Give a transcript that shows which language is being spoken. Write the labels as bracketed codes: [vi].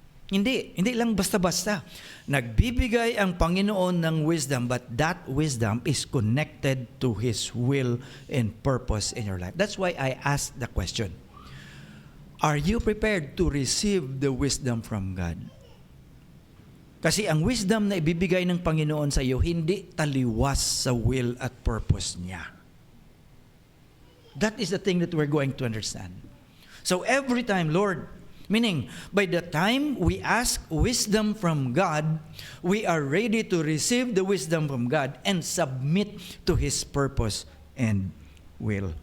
[tl] Hindi lang basta-basta. Nagbibigay ang Panginoon ng [en] wisdom, but that wisdom is connected to His will and purpose in your life. That's why I asked the question, are you prepared to receive the wisdom from God? [tl] Kasi ang wisdom na ibibigay ng Panginoon sa iyo, hindi taliwas sa will at purpose niya. [en] That is the thing that we're going to understand. So every time, Lord, meaning, by the time we ask wisdom from God, we are ready to receive the wisdom from God and submit to His purpose and will.